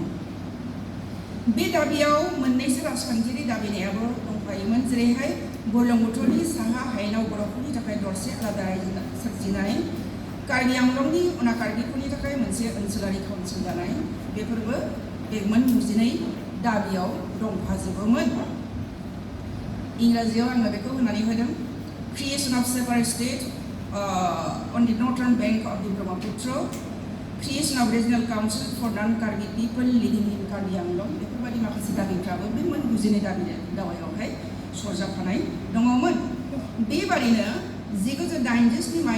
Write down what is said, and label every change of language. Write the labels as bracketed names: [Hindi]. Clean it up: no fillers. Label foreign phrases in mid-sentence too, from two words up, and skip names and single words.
[Bodo] बे दाबियाव मोननैसो राजखान्थियारि दाबिनायाबो दंफायोमोन, जेरैहाय बुरलुंबुथुरनि साहा हायेनाव बर'फोरनि थाखाय दरसे आलादा रायजो सोरजिनाय, कार्बि आंलंनि उना कार्बिफोरनि थाखाय मोनसे ओनसोलारि काउन्सिल दानाय, बेफोरबो बे मोनजिनै दाबियाव दंफाजोबोमोन। इंराजियाव आङो बेखौ होनानै होदों, [English] creation of separate state on the northern bank of the Brahmaputra, creation of regional council for non-Karbi people living in Karbi Anglong, [Bodo] बेफोरबायदि माखासे दाबिफ्राबो बे मोनजिनै दावायावहाय सरजाबफानाय दङमोन। बेबादिनो 1963